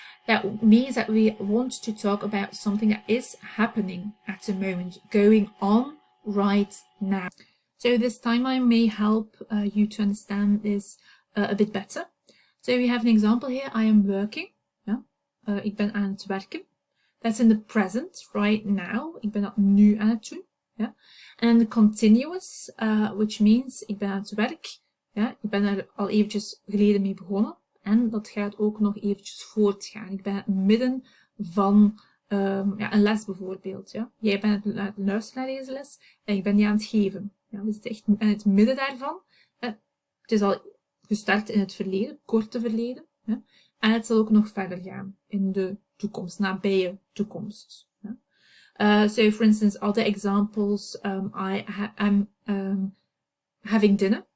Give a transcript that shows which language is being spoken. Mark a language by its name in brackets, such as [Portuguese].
[English] That means that we want to talk about something that is happening at the moment, going on right now. So this timeline may help you to understand this a bit better. So we have an example here. I am working. [Dutch] Ik ben aan het werken. [English] That's in the present, right now. [Dutch] Ik ben dat nu aan het doen. [English] And the continuous, which means [Dutch] ik ben aan het werk. Ik ben er al eventjes geleden mee begonnen. En dat gaat ook nog eventjes voortgaan. Ik ben in het midden van een les bijvoorbeeld. Jij bent aan het luisteren naar deze les en ik ben die aan het geven. We zitten echt in het midden daarvan. Het is al gestart in het verleden, korte verleden. En het zal ook nog verder gaan in de toekomst, nabije toekomst. [English] So, for instance, other examples, I am having dinner.